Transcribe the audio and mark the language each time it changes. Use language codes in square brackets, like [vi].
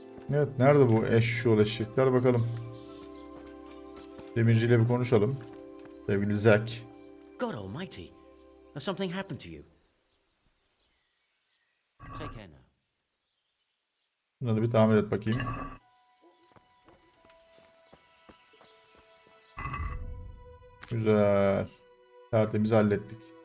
[tr] Evet, nerede bu eşşoğlu bakalım. Demirci ile bir konuşalım. Sevgili Zack. [en] God almighty, has something happened to you? Take care now. [tr] Bunları bir tamir et bakayım. Güzel. Tertemiz hallettik.